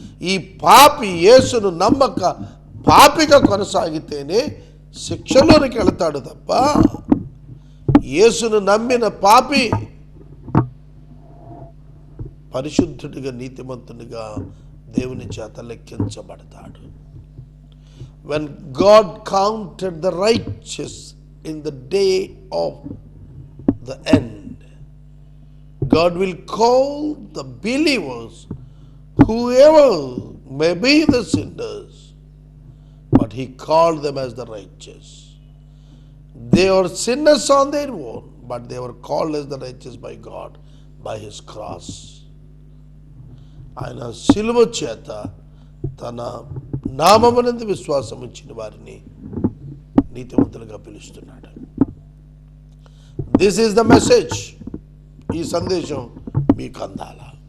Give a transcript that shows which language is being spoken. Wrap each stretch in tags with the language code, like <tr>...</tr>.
<te>ఈ పాపి యేసును నమ్మక పాపిగా కొనసాగితేనే శిక్షలోనికి వెళతాడు తప్ప యేసును నమ్మిన పాపి పరిశుద్ధుడిగా, నీతిమంతునిగా దేవుని చేత లెక్కించబడతాడు.</te> <en>When God counted the righteous in the day of the end, God will call the believers, whoever may be the sinners, but he called them as the righteous. They are sinners on their own, but they were called as the righteous by God, by his cross.</en> <te>ఆయన శిలువ చేత తన నామమునందు విశ్వాసం ఉంచిన వారిని నీతిమంతులుగా పిలుస్తున్నాడు.</te> <en>This is the message.</en> <te>ఈ సందేశం మీకు అందాల.</te>